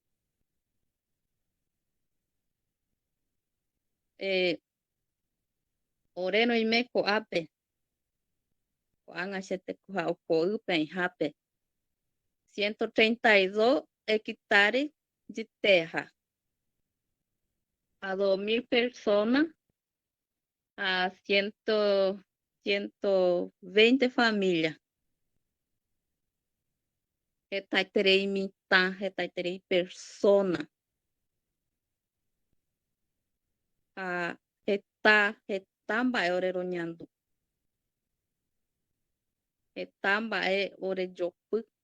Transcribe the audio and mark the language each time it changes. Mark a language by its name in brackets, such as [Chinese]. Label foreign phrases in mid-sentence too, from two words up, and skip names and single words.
[Guarani] Ore roime ko'ápe ko'ág̃a che tekoha oko'ýpe aĩhápe 132 [Portuguese] hectares de terra [Guarani] a 2.000 personas, [Portuguese] a 120 famílias. [Guarani] Hetaiterei mitã, hetaiterei persona. A heta mba'e ore roñandu. Heta mba'e ore jopy.